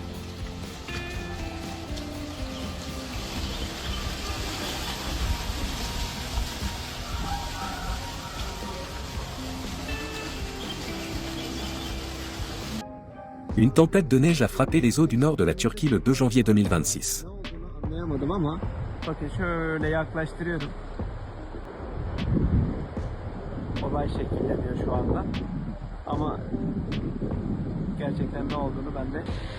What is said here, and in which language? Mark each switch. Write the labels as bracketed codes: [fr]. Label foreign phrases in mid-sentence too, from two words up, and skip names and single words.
[fr] Une tempête de neige a frappé les eaux du nord de la Turquie le 2 janvier 2026. [tr] Anlayamadım ama bakın şöyle yaklaştırıyorum. Olay şekilleniyor şu anda. Ama gerçekten ne olduğunu ben de